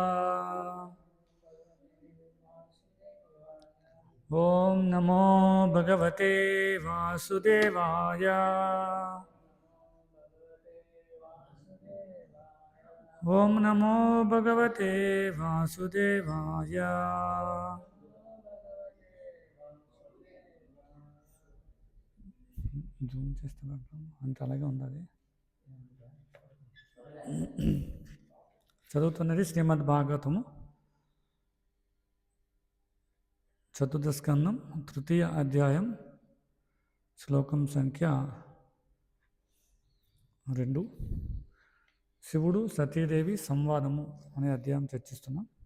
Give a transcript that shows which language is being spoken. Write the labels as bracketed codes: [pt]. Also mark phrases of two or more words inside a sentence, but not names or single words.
[sa] ॐ नमो भगवते वासुदेवाय. ॐ नमो भगवते वासुदेवाय. [te] జూమ్ చేస్తున్నట్టు అంత అలాగే ఉండాలి. చదువుతున్నది శ్రీమద్ భాగవతము చతుర్థ స్కందం తృతీయ అధ్యాయం శ్లోకం సంఖ్య 2 శివుడు సతీదేవి సంవాదము అనే అధ్యాయం చర్చిస్తున్నాం.